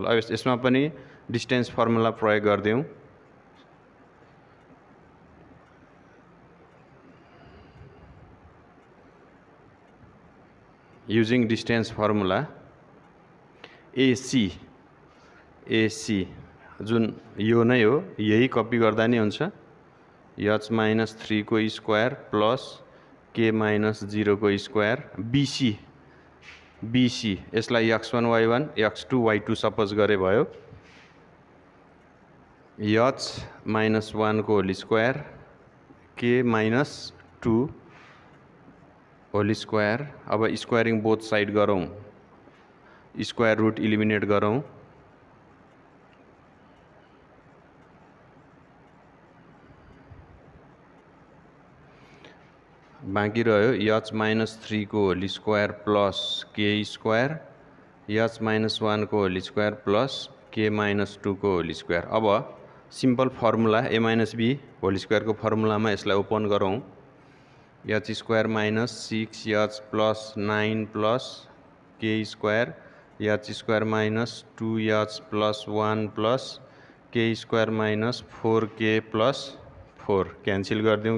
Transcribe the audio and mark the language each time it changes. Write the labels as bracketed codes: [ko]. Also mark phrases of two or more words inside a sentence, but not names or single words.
[ne] अब यसमा पनि डिस्टेन्स फर्मुला प्रयोग गर्दियौँ। [en] using distance formula [ne] AC जुन यो नै हो, यही कपी गर्दा नि हुन्छ। [en] h minus 3 [ne] को [en] square plus k minus 0 [ne] को स्क्वायर BC यसलाई x1 y1 x2 y2 सपोज गरे भयो। [en] h minus 1 [ne] को [en] whole square k minus 2 whole square. [ne] अब [en] squaring both side [ne] गरौँ, [en] square root eliminate [ne] गरौँ। बाँकी रह्यो [en] h minus 3 [ne] को [en] whole square plus k square, h minus 1 [ne] को [en] whole square plus k minus 2 [ne] को [en] whole square. [ne] अब [en] simple formula a minus b whole square [ne] को फर्मुलामा यसलाई ओपन गरौँ। [en] h square minus 6h plus 9 plus k square, h square minus 2h plus 1 plus k square minus 4k plus 4 cancel गरिदिउँ।